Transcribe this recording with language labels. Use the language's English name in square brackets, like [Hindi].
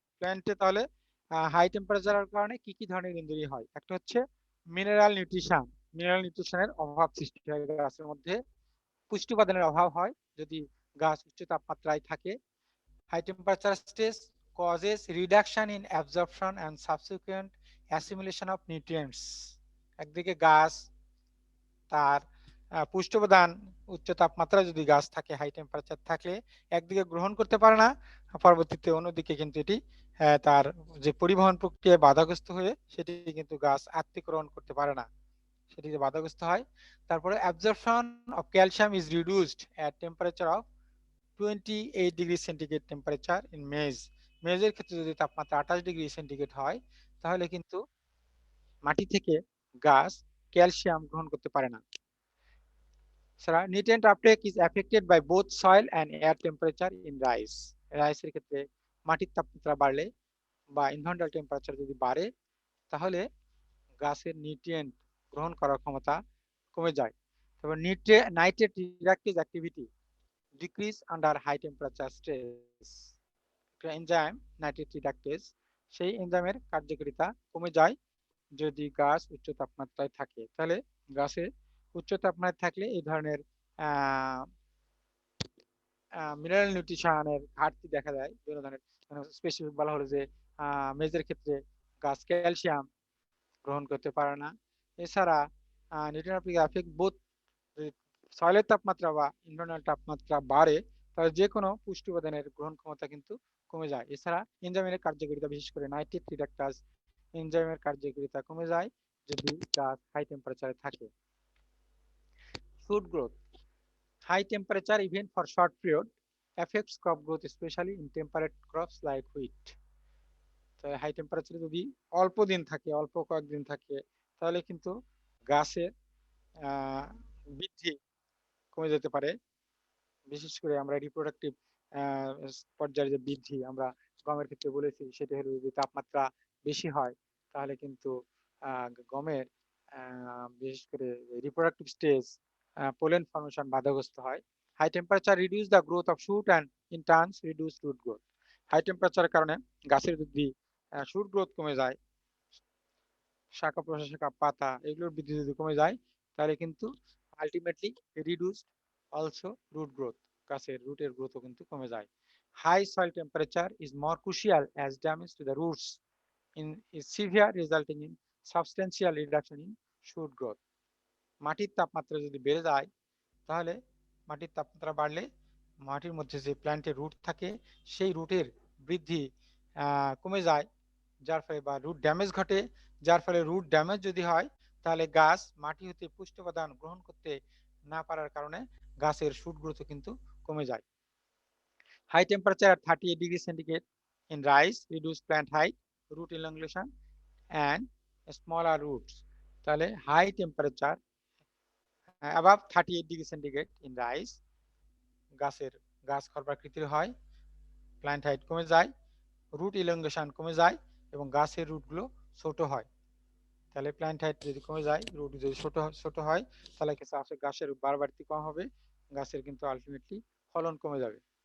[Bangla] প্ল্যান্টে তাহলে হাই টেম্পারেচারের কারণে কি কি ধরনের ইনজুরি হয়? একটা হচ্ছে মিনারেল নিউট্রিশন, মিনারেল নিউট্রিশনের অভাব সৃষ্টি হয় গাছের মধ্যে, পুষ্টি উপাদানের অভাব হয় যদি গাছ উচ্চ তাপমাত্রায় থাকে। [English] High temperature stress causes reduction in absorption and subsequent assimilation of nutrients. [Bangla] একদিকে গাছ তার পুষ্টি উপাদান উচ্চ তাপমাত্রায় যদি গাছ থাকে, হাই টেম্পারেচার থাকলে একদিকে গ্রহণ করতে পারে না, পরবর্তীতে অন্যদিকে কিন্তু এটি তার যে পরিবহন প্রক্রিয়ায় বাধাগ্রস্ত হয়ে সেটি কিন্তু গাছ আত্তীকরণ করতে পারে না, সেটিতে বাধাগ্রস্ত হয়। তারপরে [English] Absorption of calcium is reduced at temperature of 28 degree centigrade temperature in maize. [Bangla] মেজের ক্ষেত্রে যদি তাপমাত্রা 28 ডিগ্রি সেন্টিগ্রেড হয়, তাহলে কিন্তু মাটি থেকে গাছ ক্যালসিয়াম গ্রহণ করতে পারে না। [English] Nutrient uptake is affected by both soil and air temperature in rice. [Bangla] রাইসের ক্ষেত্রে মাটির তাপমাত্রা বাড়লে বা ইনভার্নাল টেম্পারেচার যদি বাড়ে, তাহলে গাছের নিউট্রিয়েন্ট গ্রহণ করার ক্ষমতা কমে যায়। [English] তবে nitrate reductive activity decrease under high temperature stress. [Bangla] Enzyme nitrate রিডাকটেজ, সেই এনজাইমের কার্যকারিতা কমে যায় যদি গাছ উচ্চ তাপমাত্রায় থাকে। তাহলে গাছে উচ্চ তাপমাত্রায় থাকলে এই ধরনের মিনারেল নিউট্রিশনের ঘাটতি দেখা যায়। বিভিন্ন ধরনের স্পেসিফিক বলা হলো যে মেজের ক্ষেত্রে গাছ ক্যালসিয়াম গ্রহণ করতে পারে না। এছাড়া নিউট্রিয়েন্ট এফেক্ট বোথ, সয়েলের তাপমাত্রা বা ইনভার্নাল তাপমাত্রা বাড়ে, তাহলে যে কোনো পুষ্টি উপাদানের গ্রহণ ক্ষমতা কিন্তু কমে যায়। এছাড়া এনজাইমের কার্যকারিতা, বিশেষ করে নাইট্রেট রিডাকটাস এনজাইমের কার্যকারিতা কমে যায় যদি গাছ হাই টেম্পারেচারে থাকে। [English] Fruit growth. High temperature even for short period affects crop growth, especially in temperate crops like wheat. [Bangla] High টেম্পারেচারে যদি অল্প দিন থাকে, অল্প কয়েকদিন থাকে, তাহলে কিন্তু গাছের বৃদ্ধি কমে যেতে পারে। বিশেষ করে আমরা রিপ্রোডাক্টিভ পর্যায়ে যে বৃদ্ধি আমরা গমের ক্ষেত্রে বলেছি, সেটা হলো যদি তাপমাত্রা বেশি হয়, তাহলে কিন্তু গমের বিশেষ করে রিপ্রোডাক্টিভ স্টেজ পোলেন ফর্মেশন বাধাগ্রস্ত হয়। [English] High temperature reduce the growth of shoot and in turns reduce root growth. [Bangla] High টেম্পারেচারের কারণে গাছের যদি শুট গ্রোথ কমে যায়, শাখা প্রশাখা পাতা এগুলোর বৃদ্ধি যদি কমে যায়, তাহলে কিন্তু ultimately [English] reduce also root growth, [Bangla] গাছের রুটের গ্রোথও কিন্তু কমে যায়। [English] High soil temperature is more crucial as damage to the roots is severe, resulting in substantial reduction in shoot growth. [Bangla] মাটির তাপমাত্রা যদি বেড়ে যায় তাহলে মাটির তাপমাত্রা বাড়লে মাটির মধ্যে যে প্ল্যান্টের রুট থাকে সেই রুটের বৃদ্ধি কমে যায়, যার ফলে বা রুট ড্যামেজ ঘটে, যার ফলে রুট ড্যামেজ যদি হয় তাহলে গাছ মাটি হতে পুষ্টি উপাদান গ্রহণ করতে না পারার কারণে গাছের শুট গ্রোথ কিন্তু কমে যায়। [English] High temperature at 38 degrees centigrade in rice reduce plant height, root elongation and smaller roots. [Bangla] তাহলে [English] high temperature above 38 degree centigrade in rice [Bangla] গাছ খর্বাকৃতির হয়, প্ল্যান্ট হাইট কমে যায়, রুট ইলংগেশন কমে যায় এবং গাছের রুটগুলো ছোট হয়। তাহলে প্ল্যান্ট হাইট যদি কমে যায়, রুট যদি ছোট হয় তাহলে গাছের বাড়তি কম হবে, গাছের কিন্তু আলটিমেটলি ফলন কমে যাবে।